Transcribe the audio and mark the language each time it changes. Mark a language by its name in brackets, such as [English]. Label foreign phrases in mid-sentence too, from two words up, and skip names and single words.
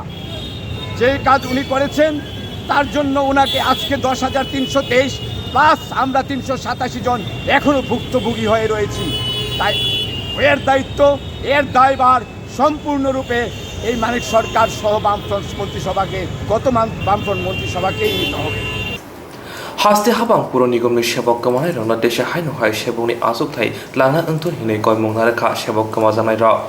[Bangla] যে কাজ উনি করেছেন তার জন্য ওনাকে আজকে 10,323 প্লাস আমরা 387 জন এখনও ভুক্তভোগী হয়ে রয়েছি। তাই এর দায়িত্ব, এর দায়ভার সম্পূর্ণরূপে এই মানিক সরকার সহ বামফ্রন্ট মন্ত্রিসভাকে বামফ্রন্ট মন্ত্রিসভাকেই নিতে হবে। [Kok Borok] हास्ते हाबां पुर निगमनि सेबक कमानाय रंना देशा हायनो हाय सेबकनि आसुकथाय लाना ओंथुन हिनै गय मंगनारेखा सेबक कमा जानाय र